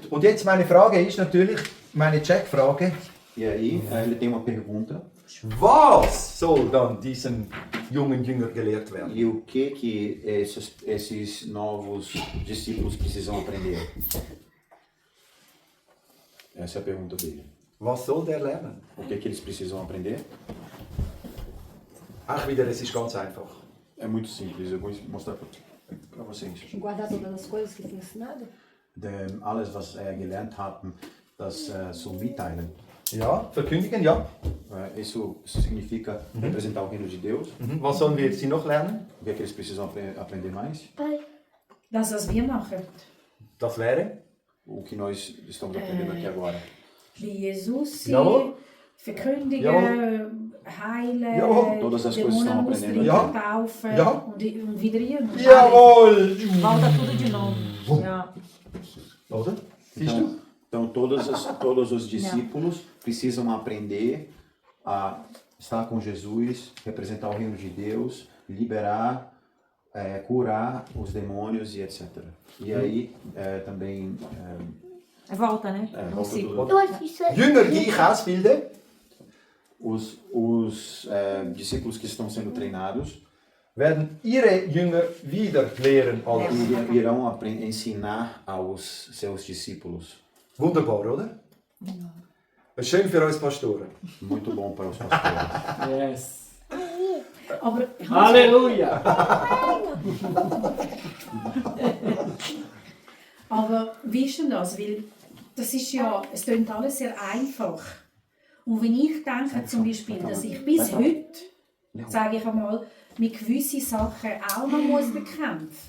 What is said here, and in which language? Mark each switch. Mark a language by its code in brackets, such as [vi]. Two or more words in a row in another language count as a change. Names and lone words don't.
[de] Und jetzt meine Frage ist natürlich, meine Checkfrage, [pt] E aí, ele tem uma pergunta. [de] was soll dann diesem jungen Jünger gelehrt werden? [pt] E o que esses novos discípulos precisam aprender? Essa é a pergunta dele. [de] Was soll der lernen? [pt] O que eles precisam aprender? [de] Auch wieder, es ist ganz einfach. [pt] É muito simples, eu vou mostrar para vocês. Guardar todas as coisas que foi ensinado? [de] Alles, was gelernt haben, das zu mitteilen. Ja, verkündigen, ja. Isso significa representar o reino de Deus. Was sollen wir sie noch lernen? O que eles precisam aprender mais? Das, was wir machen. Das wäre? O que nós estamos aprendendo aqui agora. Wie Jesus sie Jawohl. verkündigen, Jawohl. heilen, Jawohl. [pt] Todas as coisas estão [de] Dämonen [pt] aprendendo. [de] austreiben, Ja. taufen Ja. und wieder ihren. Jawohl! [pt] Volta tudo de novo. Já. [de] Oder? Siehst du? [pt] Então todos os discípulos precisam aprender a estar com Jesus, representar o reino de Deus, liberar, curar os demônios e etc. E aí também Volta, né? volta No ciclo. tudo. [de] Jünger, die ich ausbilde, [pt] Os discípulos que estão sendo treinados [de] werden ihre Jünger wieder lehren alles. [pt] irão ensinar aos seus discípulos. [de] Wunderbar, oder? Schön für uns Pastoren. [pt] Muito bom para os pastores. [en] Yes. [de] Aber, [pt] Aleluia! [de] aber wie ist denn das? Weil das ist ja, es klingt alles sehr einfach. Und wenn ich denke zum Beispiel, dass ich bis heute, sage ich einmal, mit gewissen Sachen auch noch muss bekämpfen.